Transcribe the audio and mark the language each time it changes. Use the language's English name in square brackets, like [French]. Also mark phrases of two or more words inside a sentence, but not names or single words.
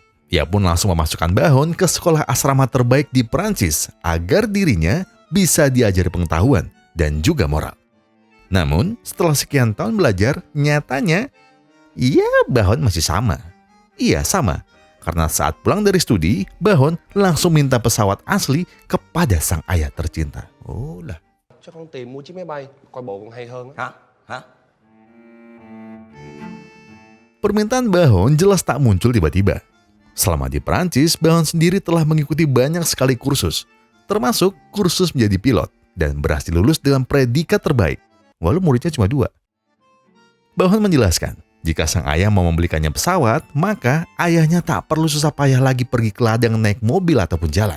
[Indonesian] Ia pun langsung memasukkan Bahon ke sekolah asrama terbaik di Perancis agar dirinya bisa diajari pengetahuan dan juga moral. Namun, setelah sekian tahun belajar, nyatanya, Bahon masih sama. Iya, sama. Karena saat pulang dari studi, Bahon langsung minta pesawat asli kepada sang ayah tercinta. Oh lah. [Vietnamese] Cho con tìm mua chiếc máy bay, coi bộ còn hay hơn. Hả? [Indonesian] Permintaan Bahon jelas tak muncul tiba-tiba. Selama di Perancis, Bahon sendiri telah mengikuti banyak sekali kursus, termasuk kursus menjadi pilot, dan berhasil lulus dengan predikat terbaik, walau muridnya cuma 2. Bahon menjelaskan, jika sang ayah mau membelikannya pesawat, maka ayahnya tak perlu susah payah lagi pergi ke ladang naik mobil ataupun jalan.